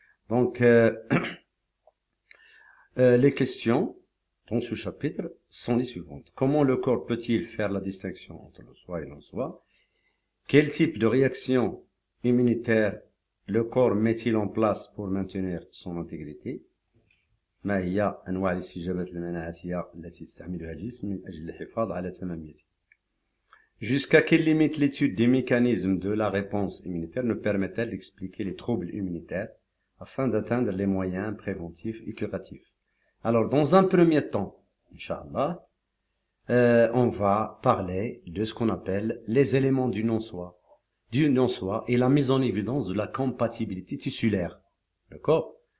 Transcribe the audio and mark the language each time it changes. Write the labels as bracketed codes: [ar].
[fr] Donc les questions dans ce chapitre sont les suivantes. Comment le corps peut-il faire la distinction entre le soi et le non-soi? Quel type de réaction immunitaire le corps met-il en place pour maintenir son intégrité? [ar] ما هي أنواع الاستجابات المناعية التي يستعملها الجسم من أجل الحفاظ على تماميته. [fr] Jusqu'à quelle limite l'étude des mécanismes de la réponse immunitaire nous permet-elle d'expliquer les troubles immunitaires afin d'atteindre les moyens préventifs et curatifs? Alors, dans un premier temps, Inch'Allah, on va parler de ce qu'on appelle les éléments du non-soi et la mise en évidence de la compatibilité tissulaire. D'accord?